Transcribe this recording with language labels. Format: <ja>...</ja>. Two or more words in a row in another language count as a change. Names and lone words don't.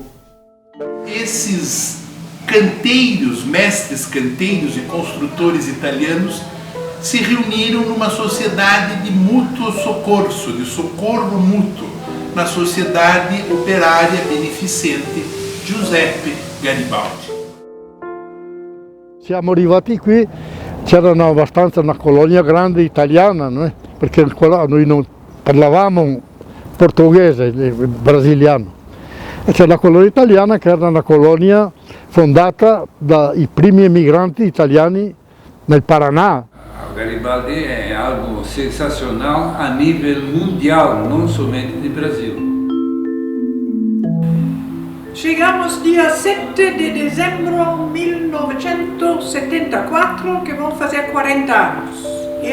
<pt>Esses canteiros, mestres canteiros e construtores italianos se reuniram numa sociedade de mútuo soccorso, de socorro mútuo, na Sociedade Operária Beneficente Giuseppe Garibaldi.</pt> <it>Siamo arrivati qui, c'era abbastanza una colonia grande italiana, no? Perché noi non parlavamo portoghese, brasiliano. E c'è la colonia italiana che era una colonia fondata dai primi emigranti italiani nel Paraná.</it> <pt>O Garibaldi é algo sensacional a nível mundial, não somente de Brasil. Chegamos dia 7 de dezembro de 1974, que vão fazer 40 anos.</pt>